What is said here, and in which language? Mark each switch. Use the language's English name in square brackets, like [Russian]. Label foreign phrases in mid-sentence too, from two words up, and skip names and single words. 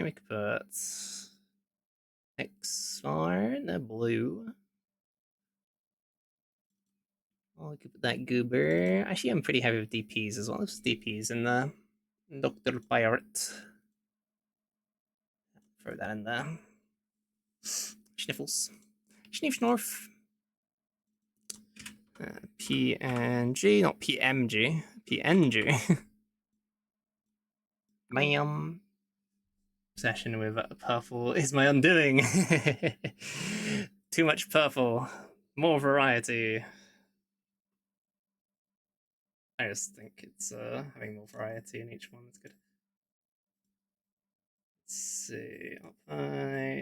[English] We could put X-Far in the blue. Oh, we could put that goober. Actually, I'm pretty heavy with DPs as well. There's DPs in the Dr. Pirate. Throw that in there. Sniffles. Sniff Snorf. PNG, not PMG. PNG. Bam. Obsession with purple is my undoing. Too much purple. More variety. I just think it's having more variety in each one is good. Let's see. Alright.